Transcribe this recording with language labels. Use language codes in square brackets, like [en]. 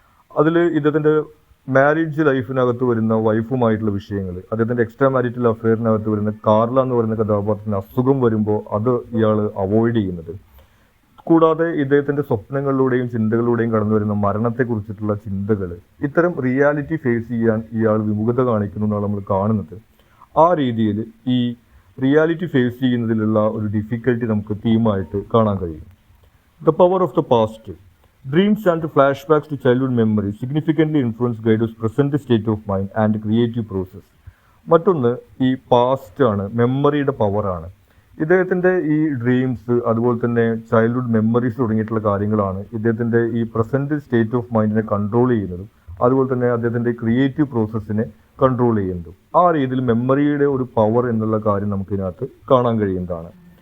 [ml] അതിൽ ഇദ്ദേഹത്തിൻ്റെ മാരേജ് ലൈഫിനകത്ത് വരുന്ന വൈഫുമായിട്ടുള്ള വിഷയങ്ങൾ, അദ്ദേഹത്തിൻ്റെ എക്സ്ട്രാ മാരിറ്റൽ അഫെയറിനകത്ത് വരുന്ന കാർല എന്ന് പറയുന്ന കഥാപാത്രത്തിന് അസുഖം വരുമ്പോൾ അത് ഇയാൾ അവോയ്ഡ് ചെയ്യുന്നത്, കൂടാതെ ഇദ്ദേഹത്തിൻ്റെ സ്വപ്നങ്ങളിലൂടെയും ചിന്തകളിലൂടെയും കടന്നു വരുന്ന മരണത്തെക്കുറിച്ചിട്ടുള്ള ചിന്തകൾ, ഇത്തരം റിയാലിറ്റി ഫേസ് ചെയ്യാൻ ഇയാൾ വിമുഖത കാണിക്കുന്നു എന്നാണ് നമ്മൾ കാണുന്നത്. ആ രീതിയിൽ ഈ റിയാലിറ്റി ഫേസ് ചെയ്യുന്നതിലുള്ള ഒരു ഡിഫിക്കൽട്ടി നമുക്ക് തീമായിട്ട് കാണാൻ കഴിയും. [en] The power of the past. Dreams and flashbacks to childhood memories significantly influence Guido's present state of mind and creative process. [ml] മറ്റൊന്ന് ഈ പാസ്റ്റ് ആണ്, മെമ്മറിയുടെ പവറാണ്. ഇദ്ദേഹത്തിൻ്റെ ഈ ഡ്രീംസ് അതുപോലെ തന്നെ ചൈൽഡ്ഹുഡ് മെമ്മറീസ് തുടങ്ങിയിട്ടുള്ള കാര്യങ്ങളാണ് ഇദ്ദേഹത്തിൻ്റെ ഈ പ്രസൻറ്റ് സ്റ്റേറ്റ് ഓഫ് മൈൻഡിനെ കൺട്രോൾ ചെയ്യുന്നതും അതുപോലെ തന്നെ അദ്ദേഹത്തിൻ്റെ ക്രിയേറ്റീവ് പ്രോസസ്സിനെ കൺട്രോൾ ചെയ്യുന്നതും. ആ രീതിയിൽ മെമ്മറിയുടെ ഒരു പവർ എന്നുള്ള കാര്യം നമുക്കിതിനകത്ത് കാണാൻ കഴിയുന്നതാണ്.